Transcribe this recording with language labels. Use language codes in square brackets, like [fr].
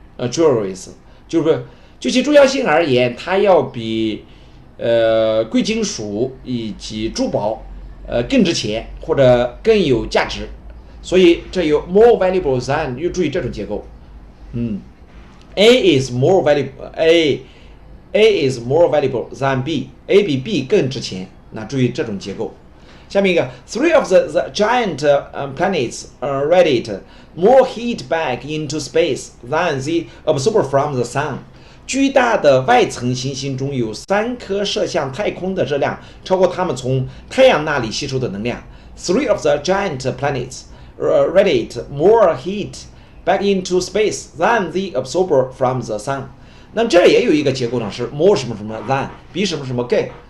[zh] jewelries 就是就其重要性而言，它要比贵金属以及珠宝更值钱或者更有价值。所以这有 more valuable than， 要注意这种结构。 [en] A is more valuable A is more valuable than B， A [zh] 比 B 更值钱。那注意这种结构。下面一个 [en] ，Three of the giant planets radiate more heat back into space than they absorb from the sun。 [zh] 巨大的外层行星中有3颗射向太空的热量超过它们从太阳那里吸收的能量。 [en] Three of the giant planets radiate more heat back into space than the absorber from the sun。 [zh] 那么这也有一个结构呢，是 more 什么什么 than 比什么什么更。